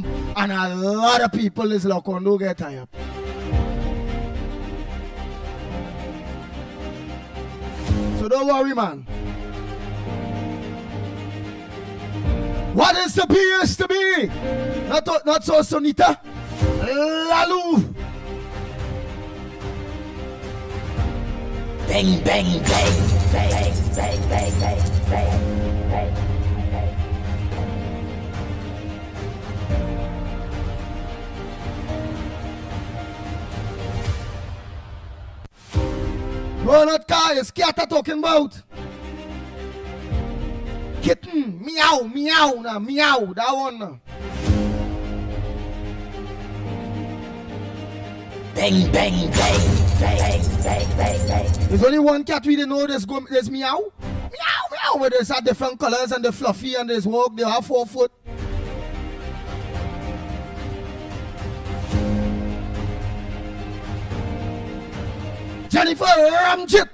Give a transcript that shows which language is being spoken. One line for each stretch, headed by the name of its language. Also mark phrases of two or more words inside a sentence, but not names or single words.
English: And a lot of people is locked on, don't get tired. So don't worry, man. What is to be is to be. Not so, Sonita. Lalu. Bang, bang, bang, bang, bang, bang, bang, bang. No, not car, it's cat I'm talking about. Kitten, meow, meow, nah, meow, that one. Nah. Bang, bang, bang, bang, bang, bang, bang. There's only one cat we didn't know there's meow. Meow, meow, where there's different colors and the fluffy and there's walk, they have 4 foot. Jennifer Ramjit.